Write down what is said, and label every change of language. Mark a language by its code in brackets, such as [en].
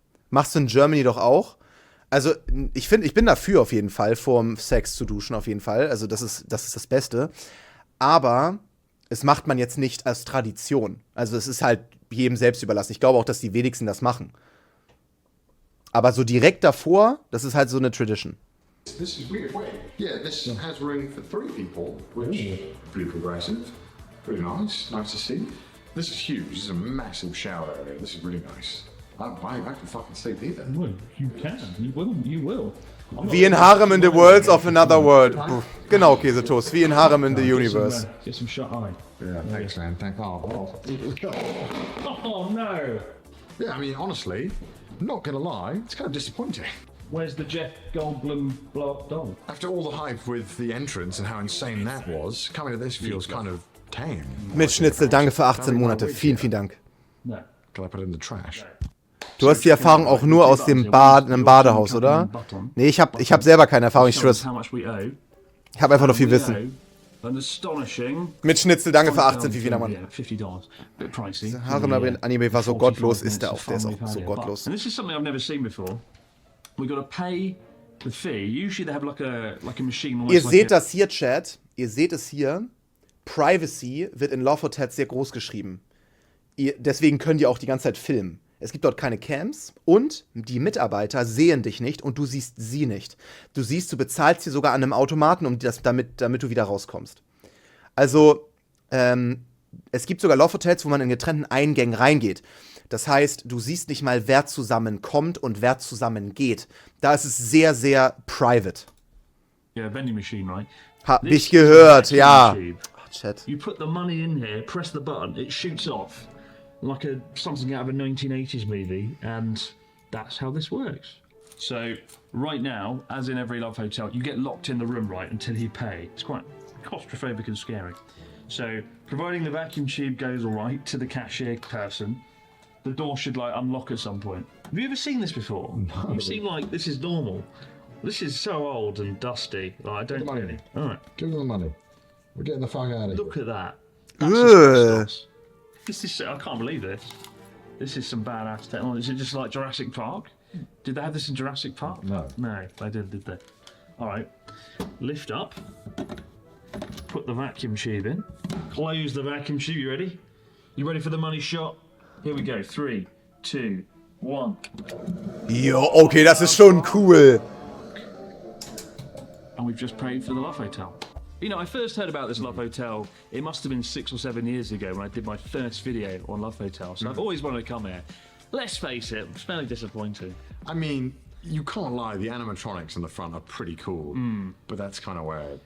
[de] Machst du in Germany doch auch? Also, ich bin dafür auf jeden Fall, vorm Sex zu duschen, auf jeden Fall. Also, das ist das Beste. Aber es macht man jetzt nicht als Tradition. Also, es ist halt jedem selbst überlassen. Ich glaube auch, dass die wenigsten das machen. Aber so direkt davor, das ist halt so eine Tradition. [en] This is weird. Wait, yeah, this has room for 3 people, which pretty progressive, pretty nice to see. This is huge. This is a massive shower area. This is really nice. I'm buying back the fucking seat either. Well, you can. You will. You will. I'm not [de] Wie in Harem in [en] the Worlds of Another World. [de] Genau, Käsetoast. Wie in Harem in [en] the Universe. Get some shut eye. Yeah, thanks, man. Thank. Oh. Oh no! Yeah, I mean, honestly, not gonna lie, it's kind of disappointing. Where's the Jeff Goldblum blow-up doll? After all the hype with the entrance and how insane that was, coming to this feels kind of tame. [de] Mit Schnitzel, danke für 18 Monate. Vielen, vielen Dank. [en] No. Can I put it in the trash? [de] Du hast die Erfahrung auch nur aus dem einem Badehaus, oder? Nee, ich hab selber keine Erfahrung, ich schwör's. [en] How much we owe. [de] Ich hab einfach noch viel Wissen. [en] An astonishing. [de] Mit Schnitzel, danke für 18, wie viel Mann. [en] Yeah, $50. Bit pricey. [de] Harem-Anime war so gottlos, ist der auch. Der ist auch so gottlos. [en] And this is something I've never seen before. We got to pay the fee. Usually they have like a machine. [de] Ihr seht das hier, Chat. Ihr seht es hier. Privacy wird in Love Hotels sehr groß geschrieben. Deswegen können die auch die ganze Zeit filmen. Es gibt dort keine Cams und die Mitarbeiter sehen dich nicht und du siehst sie nicht. Du bezahlst sie sogar an einem Automaten, damit du wieder rauskommst. Also, es gibt sogar Love Hotels, wo man in getrennten Eingängen reingeht. Das heißt, du siehst nicht mal, wer zusammenkommt und wer zusammengeht. Da ist es sehr, sehr private. [en] Yeah, vending machine, right? [de] Hab ich gehört, ja. Oh, Chat. [en] You put the money in here, press the button, it shoots off. Like something out of a 1980s movie, and that's how this works. So, right now, as in every Love Hotel, you get locked in the room, right, until you pay. It's quite claustrophobic and scary. So, providing the vacuum tube goes all right to the cashier person, the door should, like, unlock at some point. Have you ever seen this before? No. You seem like this is normal. This is so old and dusty. Like, I don't really. All right. Give them the money. We're getting the fuck out of here. Look at that. That's asbestos. This is, I can't believe this. This is some badass technology. Is it just like Jurassic Park? Did they have this in Jurassic Park? No. No, they did they? Alright. Lift up. Put the vacuum tube in. Close the vacuum tube. You ready? You ready for the money shot? Here we go. 3, 2, 1. [de] Jo, okay, das ist schon cool. [en] And we've just paid for the Love Hotel. You know, I first heard about this Love Hotel, it must have been 6 or 7 years ago when I did my first video on Love Hotel. So I've always wanted to come here. Let's face it, it's fairly disappointing. I mean, you can't lie, the animatronics in the front are pretty cool, but that's kind of weird.